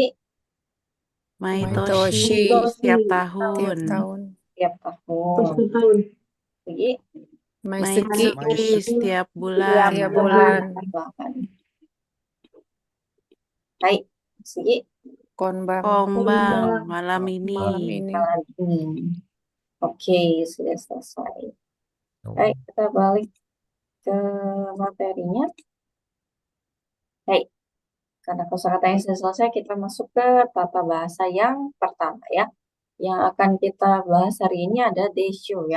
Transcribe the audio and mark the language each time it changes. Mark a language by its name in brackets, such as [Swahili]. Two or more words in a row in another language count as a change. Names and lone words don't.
[Indonesian] Maitoshi setiap tahun. Tiap tahun. tiap tahun. Segi Maisuki. Maitsuki setiap bulan. Tiap bulan. hai, segi Konbang. Kombang malam ini. malam ini. Oke, sudah selesai. Hai, kita balik ke materinya. Hai, karena kosakatanya sudah selesai, kita masuk ke tata bahasa yang pertama ya. Yang akan kita bahas hari ini ada desho ya.